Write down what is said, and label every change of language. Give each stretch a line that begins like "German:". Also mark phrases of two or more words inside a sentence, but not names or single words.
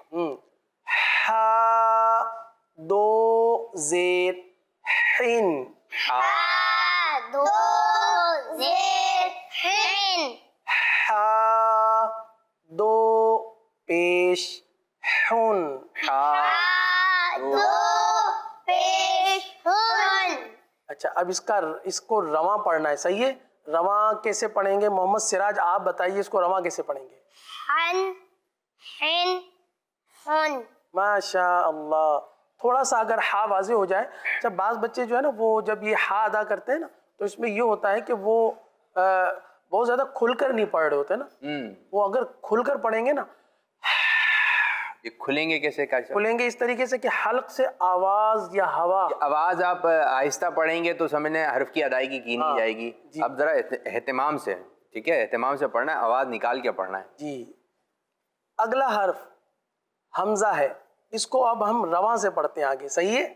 Urdu: ہا دو زیر ہن. ہا دو زیر ہن. ہا دو پیش ہن. ہا دو پیش ہن. اچھا اب اس کو رواں پڑھنا ہے. صحیح ہے؟ رواں کیسے پڑھیں گے؟ محمد سراج آپ بتائیے اس کو رواں کیسے پڑھیں گے؟ ہن ہن ہن. ماشاء اللہ. تھوڑا سا اگر ہا واضح ہو جائے. جب بعض بچے جو ہے نا وہ جب یہ ہا ادا کرتے ہیں نا تو اس میں یہ ہوتا ہے کہ وہ بہت زیادہ کھل کر نہیں پڑھ رہے ہوتے نا. وہ اگر کھل کر پڑھیں گے نا یہ کھلیں گے کیسے قاری صاحب? کھلیں گے اس طریقے سے کہ حلق سے آواز یا ہوا, آواز آپ آہستہ پڑھیں گے تو سمجھنے حرف کی ادائیگی کی نہیں جائے گی. اب ذرا اہتمام سے، ٹھیک ہے، اہتمام سے پڑھنا ہے، آواز نکال کے پڑھنا ہے जी। اگلا حرف ہمزہ ہے، اس کو اب ہم رواں سے پڑھتے ہیں آگے، صحیح ہے?